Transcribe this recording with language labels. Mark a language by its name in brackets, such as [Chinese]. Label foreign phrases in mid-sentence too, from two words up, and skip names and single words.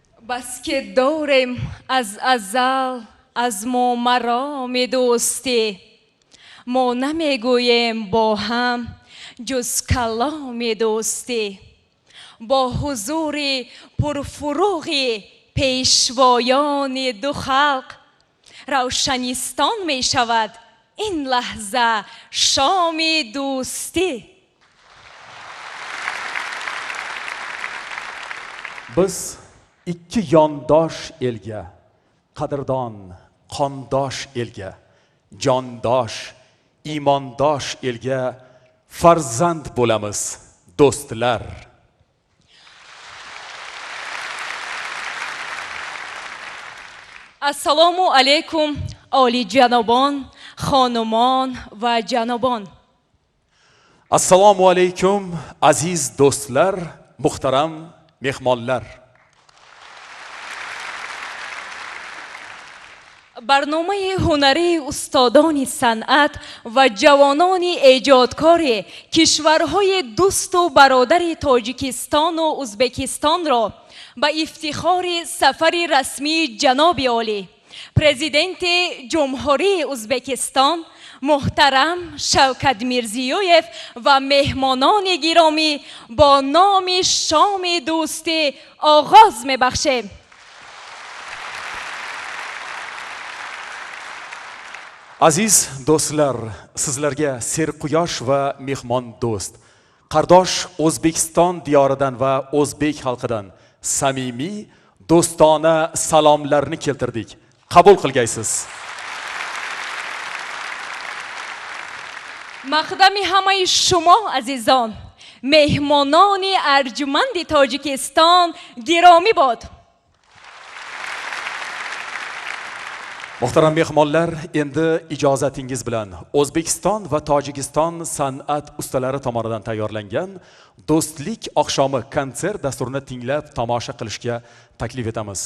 [Persian] بس که داریم از ازل از ما مرام دوستی، ما نمیگوییم با هم جز کلام دوستی. با حضور پرفروغ پیشوایان دو خلق روشنیستان می شود این لحظه شام دوستی. [Uzbek] Biz ikki yondosh elga, qadrdon, qondosh elga, jondosh, iymondosh elga farzand bo'lamiz, do'stlar. Assalomu alaykum olijanobon, xonumon va janobon. Assalomu alaykum aziz do'stlar, muhtaram mehmonlar. [Persian] برنامه هنری استادان صنعت و جوانان ایجادکار کشورهای دوست و برادر تاجیکستان و ازبکستان را به افتخار سفر رسمی جناب عالی پرزیدنت جمهوری ازبکستان محترم شوکت میرزیویف و مهمانان گرامی با نام شام دوستی آغاز می‌بخشیم. [Uzbek] Aziz do'stlar, sizlarga serquyosh va mehmon do'st, qardosh O'zbekiston diyoridan va o'zbek xalqidan samimiy do'stona salomlarni keltirdik. Qabul qilgaysiz. [Persian] مقدم همه شما عزیزان مهمانان ارجمند تاجیکستان گرامی باد. [Uzbek] Muhtaram mehmonlar, endi ijozatingiz bilan O'zbekiston va Tojikiston san'at ustalari tomonidan tayyorlangan Do'stlik oqshomi konsert dasturini tinglab tomosha qilishga taklif etamiz.